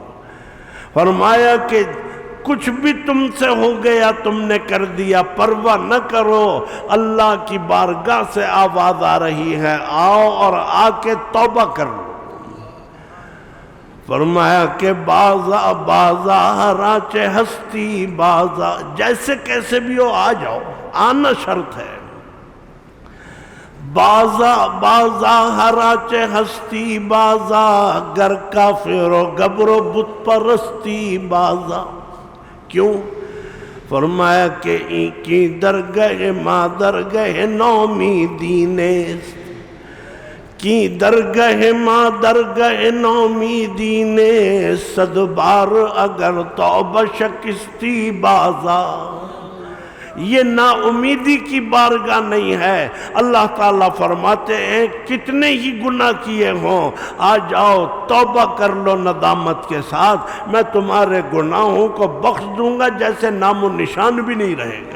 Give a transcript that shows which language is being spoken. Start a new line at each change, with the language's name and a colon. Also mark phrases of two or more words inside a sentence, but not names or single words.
Urdu: فرمایا کہ کچھ بھی تم سے ہو گیا تم نے کر دیا، پرواہ نہ کرو، اللہ کی بارگاہ سے آواز آ رہی ہے، آؤ اور آ کے توبہ کر لو۔ فرمایا کہ
Persian: بازا ہراچے ہستی بازا،
Urdu: جیسے کیسے بھی ہو آ جاؤ، آنا شرط ہے۔
Persian: بازا بازا ہراچے ہستی بازا، گر کافر و گبر و بت پرستی بازا۔
Urdu: کیوں؟ فرمایا کہ
Persian: این کی درگہ ما درگہ نومیدی نیست، کی درگہ ما درگہ نومیدی نیست، صد بار اگر توبہ شکستی بازا۔
Urdu: یہ نا امیدی کی بارگاہ نہیں ہے۔ اللہ تعالیٰ فرماتے ہیں کتنے ہی گناہ کیے ہوں، آ جاؤ توبہ کر لو ندامت کے ساتھ، میں تمہارے گناہوں کو بخش دوں گا جیسے نام و نشان بھی نہیں رہے گا۔